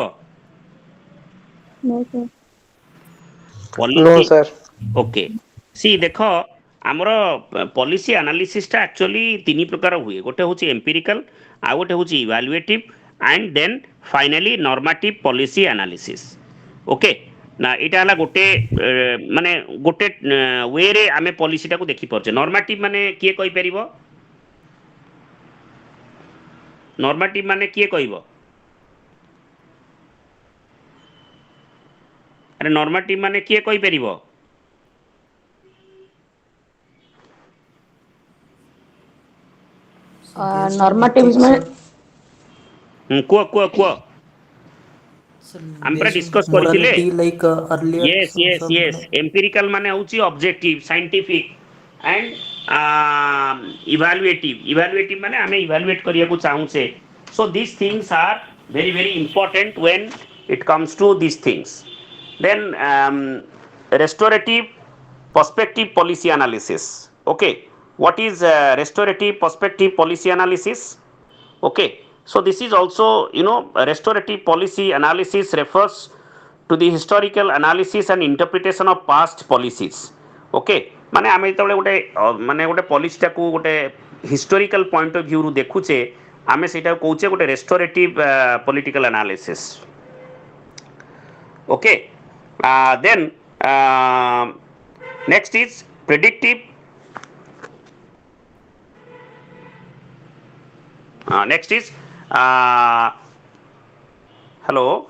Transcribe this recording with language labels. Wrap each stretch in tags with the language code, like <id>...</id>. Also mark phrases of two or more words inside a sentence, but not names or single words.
<en>No, sir. No, ପଲିସି sir.</en> <or>ଓକେ ସି ଦେଖ ଆମର</or> <en>policy analysis actually</en> <or>ତିନି ପ୍ରକାର ହୁଏ ଗୋଟେ ହେଉଛି ଏମ୍ପିରିକାଲ ଆଉ ଗୋଟେ ହେଉଛି</or> <en>evaluative and then finally normative policy analysis okay</en> <or>ନା ଏଇଟା ହେଲା ଗୋଟେ ମାନେ ଗୋଟେ ୱେରେ ଆମେ ପଲିସିଟାକୁ ଦେଖିପାରୁଛେ ନର୍ମାଟିଭ ମାନେ କିଏ କହିପାରିବ ନର୍ମାଟିଭ ମାନେ କିଏ କହିବ ଆରେ ନର୍ମାଟିଭ ମାନେ କିଏ କହିପାରିବ</or> <en>So based on Normative is ethics, meant</en> <or>କୁହ</or> <en>so</en> <or>ଆମେ ପୁରା</or> <en>based on</en> <or>ଡିସ୍କସ୍ କରିଥିଲେ</or> <en>morality, like earlier, yes yes some yes empirical</en> <or>ମାନେ ହେଉଛି</or> <en>objective scientific and evaluative</en> <or>ମାନେ ଆମେ</or> <en>evaluate</en> <or>କରିବାକୁ ଚାହୁଁଛେ</or> <en>so these things are very very important when it comes to these things then restorative perspective policy analysis okay what is restorative perspective policy analysis okay so this is also restorative policy analysis refers to the historical analysis and interpretation of past policies okay</en> <or>ମାନେ ଆମେ ଯେତେବେଳେ ଗୋଟେ ମାନେ ଗୋଟେ ପଲିସିଟାକୁ ଗୋଟେ</or> <en>historical point of view</en> <or>ଦେଖୁଛେ ଆମେ ସେଇଟାକୁ କହୁଛେ ଗୋଟେ</or> <en>restorative political analysis okay then next is predictive next is uh, hello</en>